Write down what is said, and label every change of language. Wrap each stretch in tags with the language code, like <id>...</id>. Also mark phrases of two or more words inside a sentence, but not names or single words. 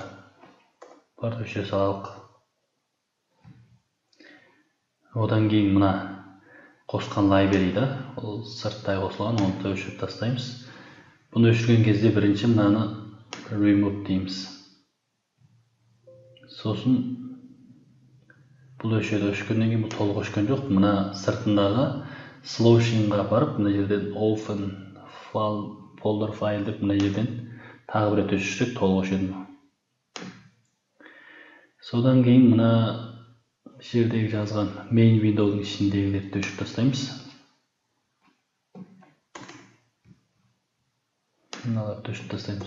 <kk>Бұларды өшіре салалық. Одан кейін мына қосқан library'да, ол сырттай қосылған, оны да өшіріп тастаймыз. Бұны өшірген кезде бірінші мынаны remove дейміз. Сосын бұл өшіргеннен кейін бұл толық өшкен жоқ. Мына сыртындағы solution'ға барып, мына жерден</kk> <en>open folder file</en> <kk>деп мына жерден тағы бір рет өшірсек толық өшеді. Содан кейін мына жердегі жазған</kk> <en>main window'ның</en> <kk>ішіндегілерді өшіріп тастаймыз. Мыналарды өшіріп тастаймыз.</kk>